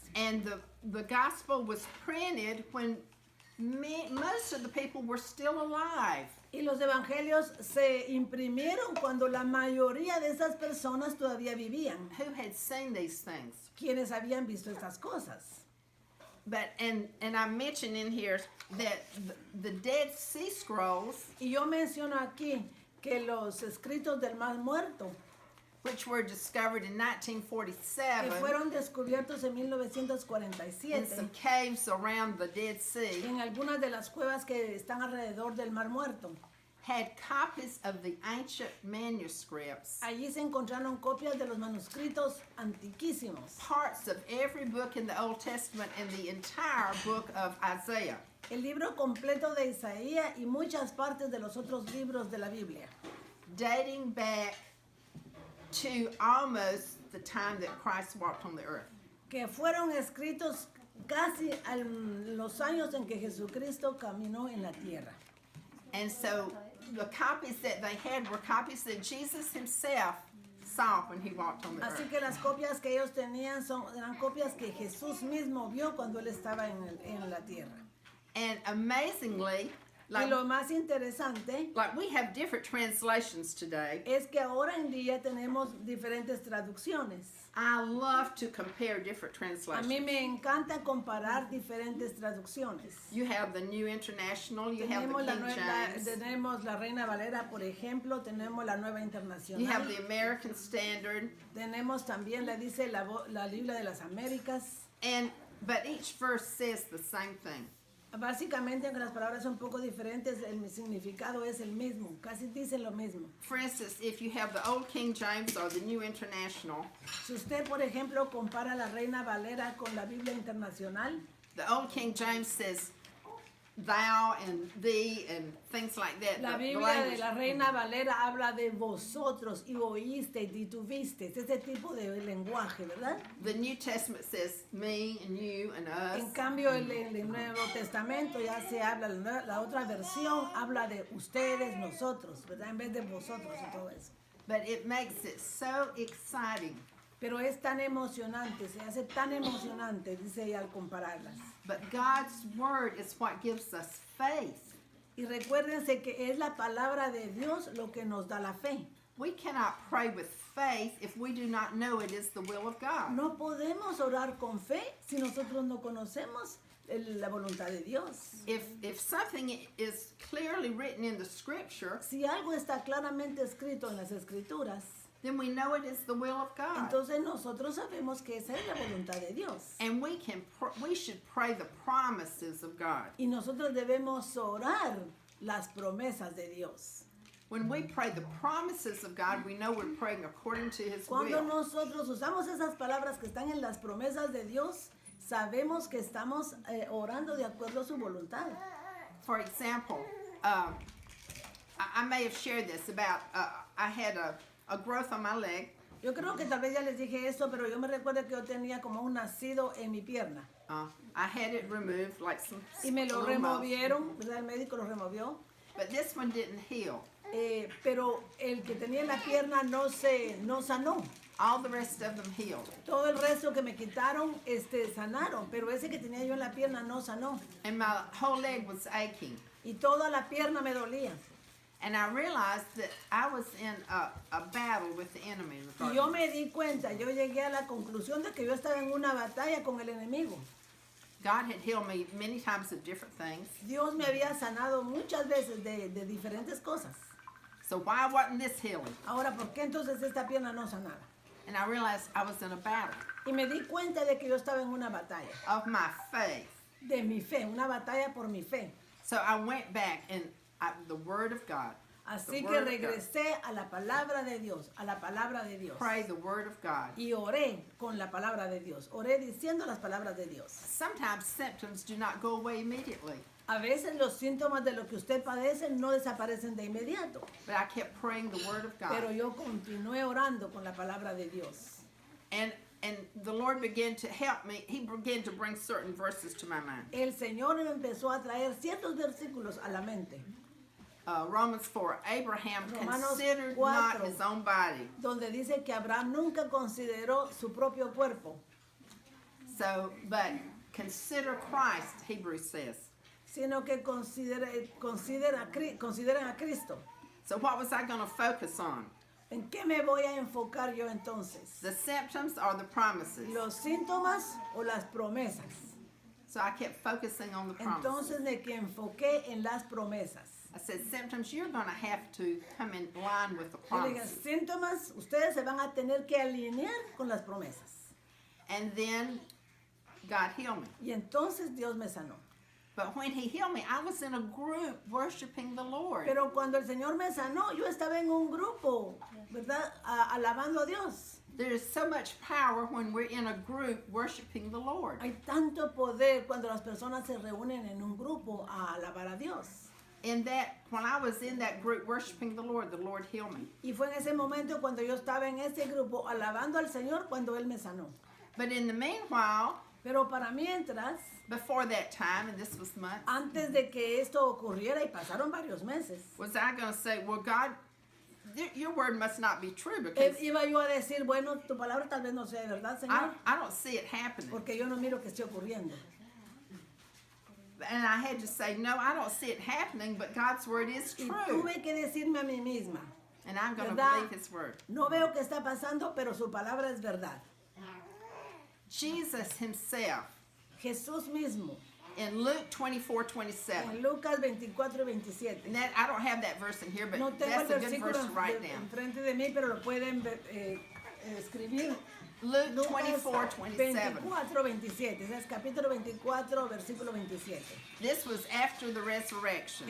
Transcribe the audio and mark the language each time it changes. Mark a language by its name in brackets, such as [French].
[English] And the gospel was printed when most of the people were still alive. [Spanish] Y los evangelios se imprimieron cuando la mayoría de esas personas todavía vivían, [English] Who had seen these things? [Spanish] quienes habían visto estas cosas. [English] But and I'm mentioning here that the Dead Sea Scrolls, [Spanish] Y yo menciono aquí que los escritos del Mar Muerto, [English] which were discovered in [Spanish] que 1947 fueron descubiertos en [English] in 1947, some caves around the Dead Sea, [Spanish] en algunas de las cuevas que están alrededor del Mar Muerto. [English] had copies of the ancient manuscripts, [Spanish] Allí se encontraron copias de los manuscritos antiquísimos, [English] parts of every book in the Old Testament and the entire book of Isaiah, [Spanish] el libro completo de Isaías y muchas partes de los otros libros de la Biblia, [English] dating back to almost the time that Christ walked on the earth. [Spanish] que fueron escritos casi a los años en que Jesucristo caminó en la tierra. [English] And so the copies that they had were copies that Jesus himself saw when he walked on the [Spanish] Así [English] earth. [Spanish] que las copias que ellos tenían eran copias que Jesús mismo vio cuando él estaba en la tierra. [English] And amazingly, [Spanish] Y lo más interesante [English] Like we have different translations today. [Spanish] es que ahora en día tenemos diferentes traducciones. [English] I love to compare different [Spanish] A [English] translations. [Spanish] mí me encanta comparar diferentes traducciones. [English] You have the New International, you have the King James, [Spanish] Tenemos la Reina Valera, por ejemplo, tenemos la Nueva [English] you have [Spanish] Internacional, [English] the American Standard, [Spanish] tenemos también, le dice la Biblia de las Américas. [English] but each verse says the same thing. [Spanish] Básicamente, aunque las palabras son un poco diferentes, el significado es el mismo, casi dicen lo mismo. [English] For instance, if you have the Old King James or the New International, [Spanish] Si usted, por ejemplo, compara la Reina Valera con la Biblia Internacional, [English] the Old King James says thou and thee and things like that. [Spanish] la [English] The [Spanish] Biblia [English] language- [Spanish] de la Reina Valera habla de vosotros y oísteis y tuvisteis, ese tipo de lenguaje, ¿verdad? [English] The New Testament says me and you and us. [Spanish] En cambio, el Nuevo Testamento ya se habla, la otra versión habla de ustedes, nosotros, ¿verdad? En vez de vosotros y todo eso. [English] But it makes it so exciting. [Spanish] Pero es tan emocionante, se hace tan emocionante, dice ella al compararlas. [English] But God's word is what gives us faith. [Spanish] Y recuérdense que es la palabra de Dios lo que nos da la fe. [English] We cannot pray with faith if we do not know it is the will of God. [Spanish] No podemos orar con fe si nosotros no conocemos la voluntad de Dios. [English] If something is clearly written in the scripture, [Spanish] Si algo está claramente escrito en las Escrituras, [English] then we know it is the will of God. [Spanish] entonces nosotros sabemos que esa es la voluntad de Dios. [English] And we should pray the promises of God. [Spanish] Y nosotros debemos orar las promesas de Dios. [English] When we pray the promises of God, we know we're praying according to his [Spanish] Cuando [English] will. [Spanish] nosotros usamos esas palabras que están en las promesas de Dios, sabemos que estamos orando de acuerdo a su voluntad. [English] For example, I may have shared this about I had a growth on my leg. [Spanish] Yo creo que tal vez ya les dije esto, pero yo me recuerdo que yo tenía como un nacido en mi pierna. [English] I had it removed, like some [Spanish] Y me lo [English] little mouth. [Spanish] removieron, ¿verdad? El médico lo removió. [English] But this one didn't heal. [Spanish] Pero el que tenía en la pierna no sanó. [English] All the rest of them healed. [Spanish] Todo el resto que me quitaron, sanaron. Pero ese que tenía yo en la pierna no sanó. [English] And my whole leg was aching. [Spanish] Y toda la pierna me dolía. [English] And I realized that I was in a battle with the enemy. [Spanish] Y yo me di cuenta, yo llegué a la conclusión de que yo estaba en una batalla con el enemigo. [English] God had healed me many times of different things. [Spanish] Dios me había sanado muchas veces de diferentes cosas. [English] So why wasn't this healing? [Spanish] Ahora, ¿por qué entonces esta pierna no sanaba? [English] And I realized I was in a battle [Spanish] Y me di cuenta de que yo estaba en una batalla [English] of my faith. [Spanish] de mi fe, una batalla por mi fe. [English] So I went back and the Word of God. [Spanish] Así [English] The [Spanish] que [English] Word of [Spanish] regresé a la palabra de Dios, a la palabra de Dios. [English] Pray the Word of God. [Spanish] Y oré con la palabra de Dios, oré diciendo las palabras de Dios. [English] Sometimes symptoms do not go away immediately, [Spanish] A veces los síntomas de lo que usted padece no desaparecen de inmediato, [English] but I kept praying the Word of [Spanish] pero [English] God. [Spanish] yo continué orando con la palabra de Dios. [English] And the Lord began to help me. He began to bring certain verses to my mind. [Spanish] El Señor me empezó a traer ciertos versículos a la mente, [English] Romans 4, Abraham [Spanish] Romanos [English] considered [Spanish] 4. [English] not his own body. [Spanish] donde dice que Abraham nunca consideró su propio cuerpo, [English] So, but consider Christ, Hebrews says. [Spanish] sino que consideran a Cristo. [English] So what was I going to focus on? [Spanish] ¿En qué me voy a enfocar yo entonces? [English] The symptoms or the promises? [Spanish] ¿Los síntomas o las promesas? [English] So I kept focusing on the promises. [Spanish] Entonces me que enfoqué en las promesas. [English] I said, symptoms, you're going to have to come in line with the [Spanish] Yo le dije, [English] promises. [Spanish] síntomas, ustedes se van a tener que alinear con las promesas. [English] And then God healed me. [Spanish] Y entonces Dios me sanó. [English] But when he healed me, I was in a group worshiping the Lord. [Spanish] Pero cuando el Señor me sanó, yo estaba en un grupo, ¿verdad? Alabando a Dios. [English] There is so much power when we're in a group worshiping the Lord. [Spanish] Hay tanto poder cuando las personas se reúnen en un grupo a alabar a Dios. [English] When I was in that group worshiping the Lord healed me. [Spanish] Y fue en ese momento cuando yo estaba en ese grupo alabando al Señor cuando Él me sanó. [English] But in the meanwhile, [Spanish] Pero para mientras, [English] before that time, and this was months, [Spanish] antes de que esto ocurriera, y pasaron varios meses, [English] was I going to say, well, God, your word must not be true because [Spanish] iba yo a decir, bueno, tu palabra tal vez no sea verdad, Señor, [English] I don't see it happening. [Spanish] porque yo no miro que esté ocurriendo. [English] And I had to say, no, I don't see it happening, but God's word is [Spanish] Y [English] true. [Spanish] tuve que decirme a mí misma, [English] And I'm going to [Spanish] ¿verdad? [English] believe his word. [Spanish] No veo qué está pasando, pero su palabra es verdad. [English] Jesus himself, [Spanish] Jesús mismo, [English] in Luke 24:27. [Spanish] en Lucas 24 y 27. [English] And that, I don't have that verse in here, but [Spanish] No tengo el [English] that's a good [Spanish] versículo [English] verse to write down. [Spanish] enfrente de mí, pero lo pueden escribir. [English] Luke [Spanish] Lucas [English] 24:27. [Spanish] 24, 27. Ese es capítulo 24, versículo 27. [English] This was after the resurrection.